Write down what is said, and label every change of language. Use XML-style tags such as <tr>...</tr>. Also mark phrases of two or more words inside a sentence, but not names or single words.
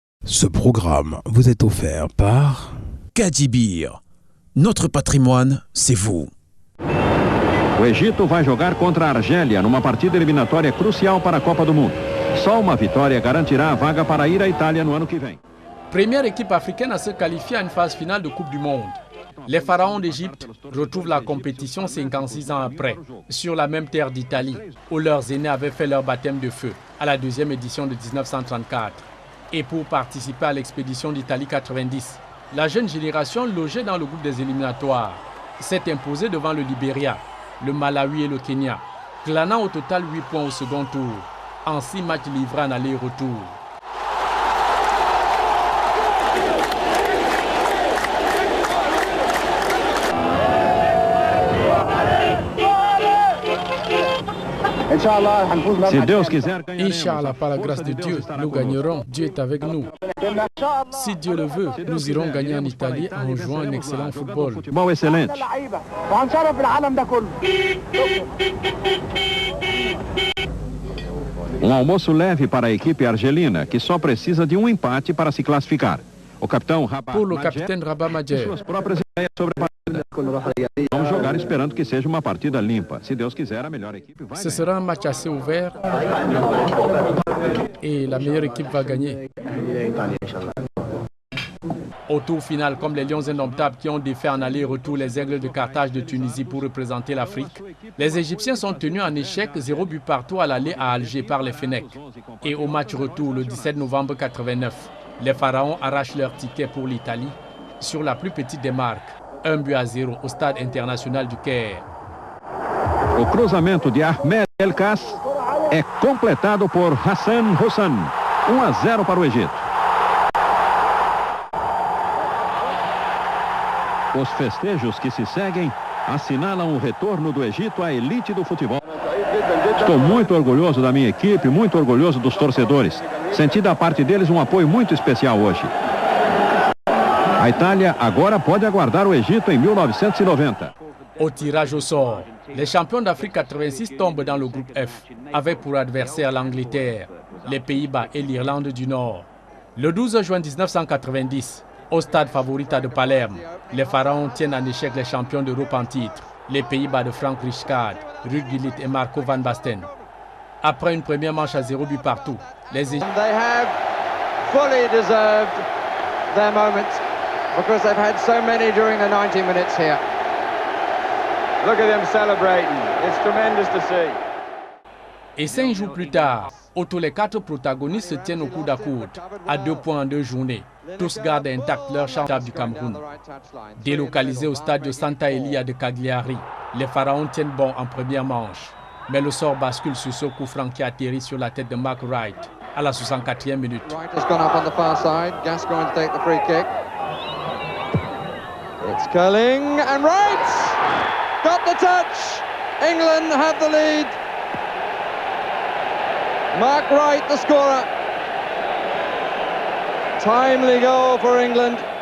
<fr>Ce programme vous est offert par Cadibir. Notre patrimoine, c'est vous.</fr> <pt>O Egito vai jogar contra a Argélia numa partida eliminatória crucial para a Copa do Mundo. Só uma vitória garantirá a vaga para ir à Itália no ano que vem.</pt> <fr>Première équipe africaine à se qualifier à une phase finale de Coupe du Monde. Les pharaons d'Égypte retrouvent la compétition 56 ans après, sur la même terre d'Italie, où leurs aînés avaient fait leur baptême de feu à la deuxième édition de 1934. Et pour participer à l'expédition d'Italie 90, la jeune génération logée dans le groupe des éliminatoires s'est imposée devant le Libéria, le Malawi et le Kenya, clanant au total 8 points au second tour, en 6 matchs livrés en aller-retour.</fr> <pt>Se Deus quiser,</pt> <fr>Inch'Allah, par la grâce de Dieu, nous gagnerons. Dieu est avec nous. Si Dieu le veut, nous irons gagner en Italie en jouant un excellent football.</fr> <pt>Futebol excelente. Almoço leve para a equipe argelina, que só precisa de empate para se classificar. O capitão Rabah</pt> <fr>Pour le capitaine Rabah Madjer,</fr> <pt>suas próprias ideias sobre a partida. Vamos jogar esperando que seja uma partida limpa. Se Deus quiser, a melhor equipe vai</pt> <fr>ce</fr> <pt>ganhar.</pt> <fr>sera un match assez ouvert et la meilleure équipe va gagner. Au tour final, comme les Lions indomptables qui ont défait en aller-retour les Aigles de Carthage de Tunisie pour représenter l'Afrique, les Égyptiens sont tenus en échec 0 but partout à l'aller à Alger par les Fennecs. Et au match retour, le 17 novembre 89, les Pharaons arrachent leur ticket pour l'Italie sur la plus petite des marques, 1-0 au stade international du Caire.</fr> <pt>O cruzamento de Ahmed El Kass é completado por Hassan Hussein. 1-0 para o Egito. Os festejos que se seguem assinalam o retorno do Egito à elite do futebol. Estou muito orgulhoso da minha equipe, muito orgulhoso dos torcedores. Senti da parte deles um apoio muito especial hoje. A Itália agora pode aguardar o Egito em 1990.</pt> <fr>Au tirage au sort, les champions d'Afrique 86 tombent dans le groupe F, avec pour adversaire l'Angleterre, les Pays-Bas et l'Irlande du Nord. Le 12 juin 1990, au stade Favorita de Palerme, les Pharaons tiennent en échec les champions d'Europe en titre, les Pays-Bas de Frank Rijkaard, Ruud Gullit et Marco van Basten. Après une première manche à 0 but partout, les</fr> <en>They have fully deserved their moment because they've had so many during the 90 minutes here. Look at them celebrating. It's tremendous to see.</en> <fr>Et 5 jours plus tard, tous les 4 protagonistes se tiennent au coude à coude, à 2 points en 2 journées. Tous gardent intact leur championnat du Cameroun. Délocalisés au stade de Santa Elia de Cagliari, les Pharaons tiennent bon en première manche. Mais le sort bascule sur ce coup franc qui atterrit sur la tête de Mark Wright à la 64e minute.</fr> <en>Wright has gone up on the far side. Gascoigne to take the free kick. It's curling and Wright got the touch. England have the lead. Mark Wright, the scorer. Timely goal for England.</en>